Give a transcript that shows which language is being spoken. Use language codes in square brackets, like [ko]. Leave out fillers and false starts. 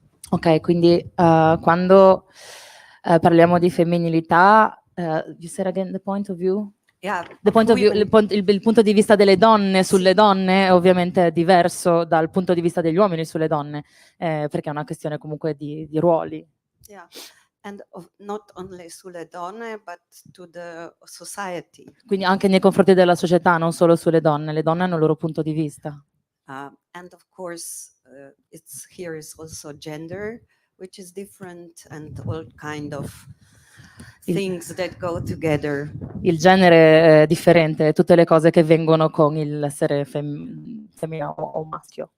[it] Ok, quindi quando parliamo di femminilità, [en] you said again the point of view? Yeah, The point of view, women. [it] il punto di vista delle donne sulle donne ovviamente è diverso dal punto di vista degli uomini sulle donne, perché è una questione comunque di ruoli. [en] Yeah, and not only [it] sulle donne, [en] but to the society. [it] Quindi anche nei confronti della società, non solo sulle donne. Le donne hanno il loro punto di vista. [en] And of course, here is also gender, which is different, and all kind of things that go together. [it] Il genere è differente, tutte le cose che vengono con l'essere femmina o maschio.